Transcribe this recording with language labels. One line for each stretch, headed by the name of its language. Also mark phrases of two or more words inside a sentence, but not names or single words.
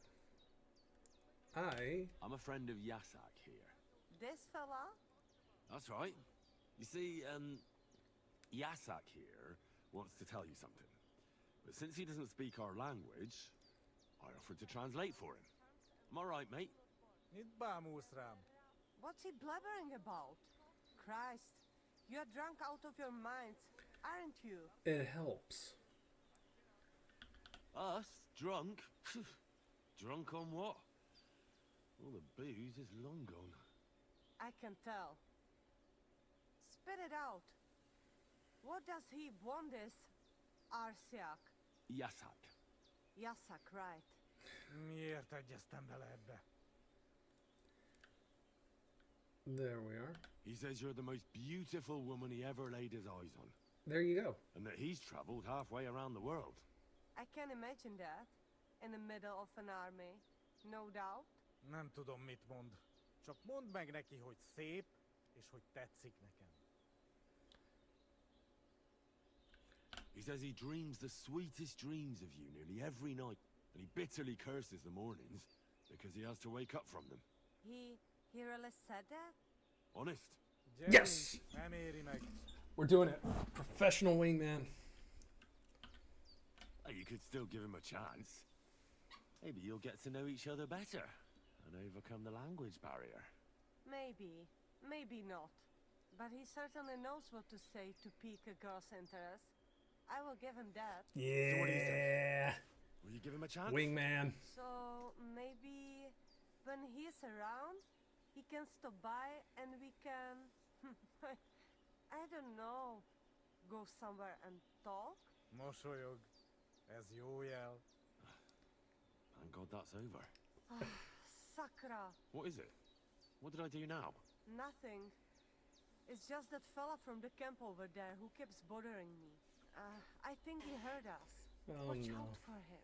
English: I'm a friend of Yasak here. This fella? That's right. You see, Yasak here wants to tell you something. But since he doesn't speak our language, I offered to translate for him. Am I right, mate?
Hungarian: Mit bámulsz rám?
English: What's he blabbering about? Christ, you're drunk out of your minds, aren't you? It helps. Us? Drunk? Drunk on what? All the booze is long gone. I can tell. Spit it out. What does he want this? Arsiak. Yasak. Yasak, right.
Hungarian: Miért egyeztem bele ebbe?
English: There we are. He says you're the most beautiful woman he ever laid his eyes on. There you go. And that he's traveled halfway around the world. I can imagine that. In the middle of an army. No doubt.
Hungarian: Nem tudom, mit mond. Csak mondd meg neki, hogy szép, és hogy tetszik nekem.
English: He says he dreams the sweetest dreams of you nearly every night. And he bitterly curses the mornings because he has to wake up from them. He really said that? Honest. Yes!
Hungarian: Nem éri meg.
English: We're doing it. Professional wingman. Hey, you could still give him a chance. Maybe you'll get to know each other better and overcome the language barrier. Maybe. Maybe not. But he certainly knows what to say to pique a girl's interest. I will give him that. Yeah. So what do you think? Will you give him a chance? Wingman. So maybe when he's around, he can stop by and we can... I don't know. Go somewhere and talk?
Hungarian: Mosolyog. Ez jó jel.
English: Thank God that's over. Sakra. What is it? What did I do now? Nothing. It's just that fella from the camp over there who keeps bothering me. I think he heard us. Oh, Watch no. out for him.